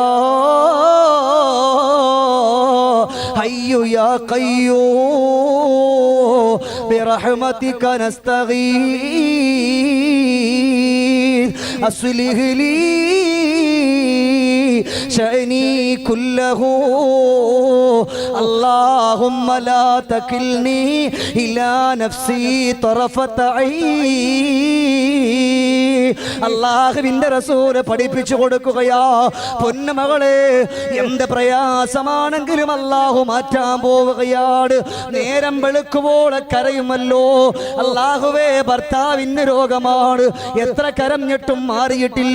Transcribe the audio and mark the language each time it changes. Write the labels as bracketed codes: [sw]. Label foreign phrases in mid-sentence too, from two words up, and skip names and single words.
[ar] حي يا قيوم برحمتك نستغيث أصلح لي شأني كله اللهم لا تكلني إلى نفسي طرفة عين. [ml] അല്ലാഹുവിന്റെ റസൂൽ പഠിപ്പിച്ചു കൊടുക്കുകയാ, പൊന്നുമകളെ, എന്ത് പ്രയാസമാണെങ്കിലും അല്ലാഹു മാറ്റാൻ പോവുകയാണ്. നേരം വെളുക്കുവോളെ കരയുമല്ലോ, അല്ലാഹുവേ, ഭർത്താവിന് രോഗമാണ്, എത്ര കരഞ്ഞിട്ടും മാറിയിട്ടില്ല.